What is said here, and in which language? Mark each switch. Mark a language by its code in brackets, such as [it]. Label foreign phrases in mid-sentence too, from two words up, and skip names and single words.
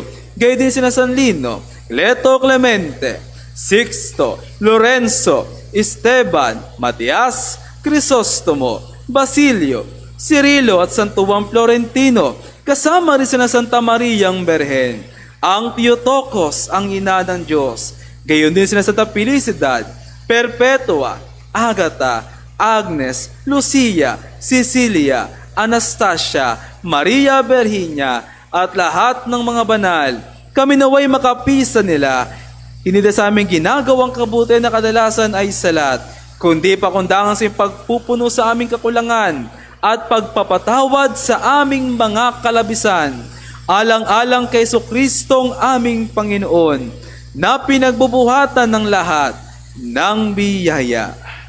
[tl] gayon din sina San Lino, Leto Clemente, Sixto, Lorenzo, Esteban, Matias, Crisostomo, Basilio, Cirilo at Santo Juan Florentino, kasama rin sina Santa Mariang Berhen, ang Theotokos, ang ina ng Diyos, gayon din sina Santa Felicidad, Perpetua, Agata, Agnes, Lucia, Cecilia, Anastasia, Maria Virginia, at lahat ng mga banal. Kami naway makapisa nila. Hindi na sa aming ginagawang kabutihan na kadalasan ay salat, kundi pakundangan sa pagpupuno sa aming kakulangan at pagpapatawad sa aming mga kalabisan, alang-alang kay Jesucristong aming Panginoon, na pinagbubuhatan ng lahat ng biyaya.